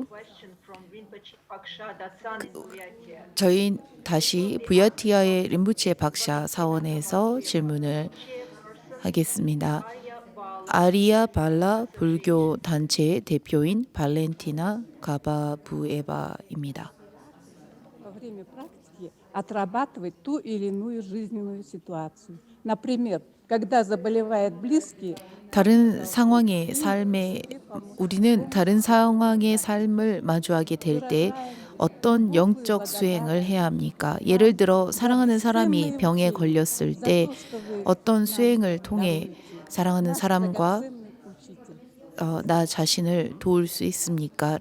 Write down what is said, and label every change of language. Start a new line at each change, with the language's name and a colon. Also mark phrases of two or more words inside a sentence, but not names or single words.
English: question from Rinpoche Paksha Datsan in Buryatia.
Korean: 저희 다시 부야티아의 림부체 박샤 사원에서 질문을 하겠습니다. 아리아 발라 불교 단체의 대표인 발렌티나 가바부에바입니다.
Russian: Во время практики отрабатывать ту или иную жизненную ситуацию. Например, когда заболевает близкий,
Korean: 다른 상황의 삶에 우리는 다른 상황의 삶을 마주하게 될 때 어떤 영적 수행을 해야 합니까? 예를 들어 사랑하는 사람이 병에 걸렸을 때 어떤 수행을 통해 사랑하는 사람과 나 자신을 도울 수 있습니까?